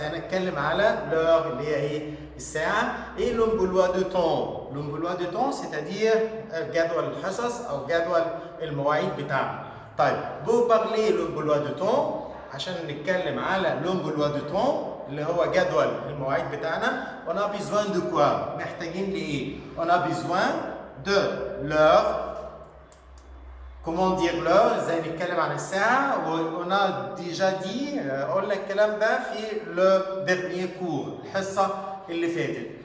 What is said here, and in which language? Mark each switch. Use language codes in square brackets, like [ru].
[ar] سنتكلم على l'heure اللي هي ايه؟ الساعة. [fr] et l'emploi de temps. l'emploi de temps c'est-à-dire [ar] جدول الحصص او جدول المواعيد بتاعنا. طيب بو [fr] parler l'emploi de temps [ar] عشان نتكلم على l'emploi de temps اللي هو جدول المواعيد بتاعنا. [fr] on a besoin de quoi؟ [ar] محتاجين لايه؟ [fr] on a besoin de l'heure. comment dire l'heure؟ [ar] ازاي نتكلم عن الساعة؟ [fr] on a déjà dit [ar] قلنا الكلام ده في [fr] le dernier cours، [ar] الحصة اللي فاتت.